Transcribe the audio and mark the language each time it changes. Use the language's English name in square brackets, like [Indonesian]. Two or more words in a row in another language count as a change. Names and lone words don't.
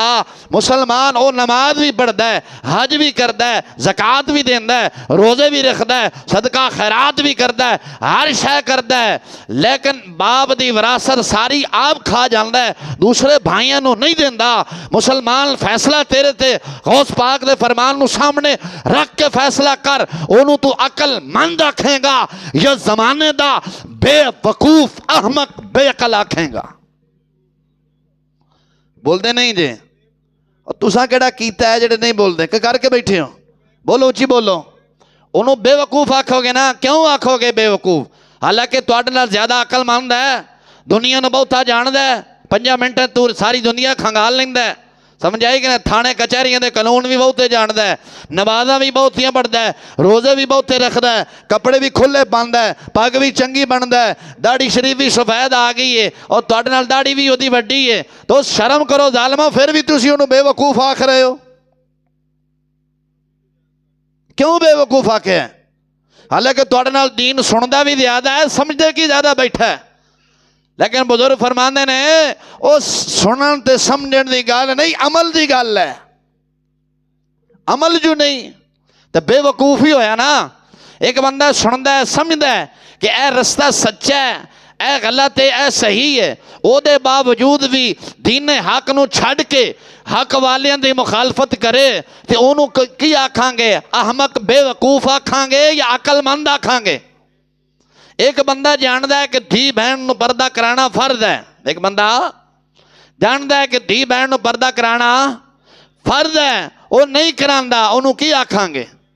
[Punjabi] مسلمان او نماز بھی پڑھدہ ہے، حج بھی کردہ ہے، زکاة بھی دیندہ ہے، روزے بھی رکھدہ ہے، صدقہ خیرات بھی کردہ ہے، ہر شے کردہ ہے، لیکن باپ دی وراثت ساری آپ کھا جاندہ ہے، دوسرے بھائیاں نو نہیں دیندہ۔ مسلمان فیصلہ تیرے تے غوث پاک دے فرمان نو سامنے رکھ کے فیصلہ کر، انہوں تو عقل مند آکھیں گا یا زمانے دا بے وقوف احمق بے عقل آکھیں گا؟ بول دے نہیں جے؟ اور تساں کیڑا کیتا ہے جڑے نہیں بول دے کہ کر کے بیٹھے ہو؟ بولو اچھی بولو۔ انہوں بے وقوف آکھو گے نا، کیوں آکھو گے بے وقوف؟ حالانکہ تواڈے نال زیادہ عقل مند ہے، دنیا نو بہتا جاندہ ہے، 5 منٹ تو ساری دنیا کھنگال لیندہ ہے، سمجھ آئی کہ تھانے کچہریاں دے قانون بھی بہتے جاندہ ہے، نمازاں بھی بہتیاں پڑھدا ہے، روزے بھی بہتے رکھدا ہے، کپڑے بھی کھلے پاندہ ہے، پگ بھی چنگی بندا ہے، داڑھی شریف بھی سفید آ گئی ہے، اور تواڈے نال داڑھی بھی اودی وڈی ہے، تو شرم کرو ظالمہ، پھر بھی تسی انہوں بے وقوف آکھ رہے ہو؟ کیوں بے وقوف آکھے ہیں؟ حالانکہ تواڈے نال دین سندا بھی زیادہ ہے، سمجھدے کی زیادہ بیٹھا ہے۔ لیکن بزرگ فرماندے نے او سنن تے سمجھن دی گل نہیں، عمل دی گل ہے۔ عمل جو نہیں تو بے وقوفی ہویا نا۔ ایک بندہ سندا ہے، سمجھدا ہے کہ اے رستہ سچا ہے، اے غلط ہے، اے صحیح ہے، او دے باوجود بھی دین حق نو چھڑ کے حق والیاں دی مخالفت کرے تے اونوں کی آکھاں گے؟ احمق بے وقوف آکھاں گے یا عقل مند آکھاں گے؟ ایک بندہ جاندہ ہے کہ دھی بہن نو پردہ کرانا فرض ہے، ایک بندہ جاندہ ہے کہ دھی بہن نو پردہ کرانا فرض ہے، وہ نہیں کراندہ، انہوں کی آکھاں گے؟